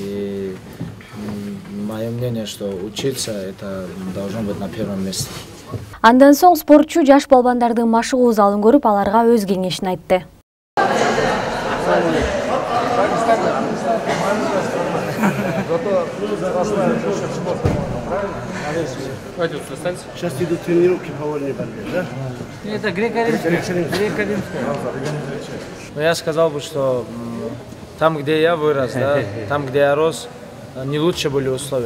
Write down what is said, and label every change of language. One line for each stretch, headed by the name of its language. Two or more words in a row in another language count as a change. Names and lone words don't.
Russian: И мое мнение, что учиться это должно быть на первом месте.
Kyrgyz: Андан соң спортчу жаш балбандардын машыгуу залын көрүп, аларга өз кеңешин айтты.
Russian: Сейчас идут тренировки по вольной борьбе, да? Это греко-римская. Но я сказал бы, что там, где я вырос, да, там, где я рос, не лучше были условия.